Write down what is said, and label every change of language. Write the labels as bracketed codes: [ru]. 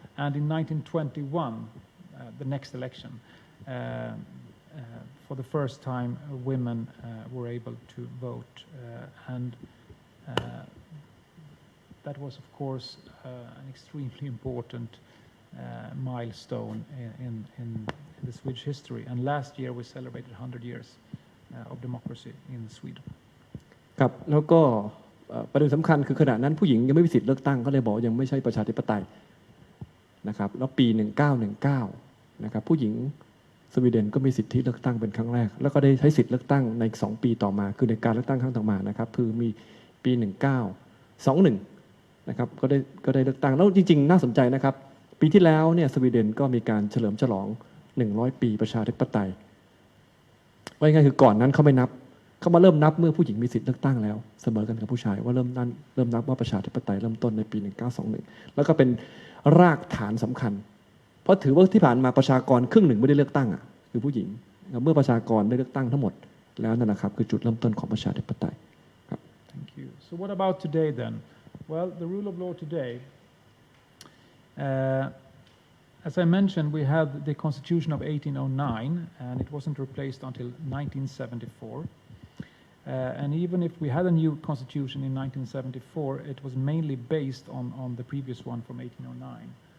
[en] And in 1921, the next election, for the first time, women were able to vote. And that was, of course, an extremely important milestone in the Swedish history. And last year we celebrated 100 years of democracy in Sweden. [th] ครับแล้วก็ประเด็นสำคัญคือขณะนั้นผู้หญิงยังไม่มีสิทธิ์เลือกตั้งก็เลยบอกยังไม่ใช่ประชาธิปไตยนะครับแล้วปี1919นะครับผู้หญิงสวีเดนก็มีสิทธิเลือกตั้งเป็นครั้งแรกแล้วก็ได้ใช้สิทธิ์เลือกตั้งใน2 ปีต่อมาคือในการเลือกตั้งครั้งต่อมานะครับคือมีปี1921นะครับก็ได้เลือกตั้งแล้วจริงๆน่าสนใจนะครับปีที่แล้วเนี่ยสวีเดนก็มีการเฉลิมฉลอง100 ปีประชาธิปไตย ว่าง่ายคือก่อนนั้นเขาไม่นับเขามาเริ่มนับเมื่อผู้หญิงมีสิทธิ์เลือกตั้งแล้วเสมอกันกับผู้ชายว่าเริ่มนับว่าประชาธิปไตยเริ่มต้นในปี1921แล้วก็เป็นรากฐานสำคัญเพราะถือว่าที่ผ่านมาประชากรครึ่งหนึ่งไม่ได้เลือกตั้งอ่ะคือผู้หญิงเมื่อประชากรได้เลือกตั้งทั้งหมดแล้วนั่นแหละครับคือจุดเริ่มต้นของประชาธิปไตยครับ [en] Thank you. So what about today then? Well, the rule of law today, as I mentioned, we had the Constitution of 1809, and it wasn't replaced until 1974. And even if we had a new constitution in 1974, it was mainly based on the previous one from 1809.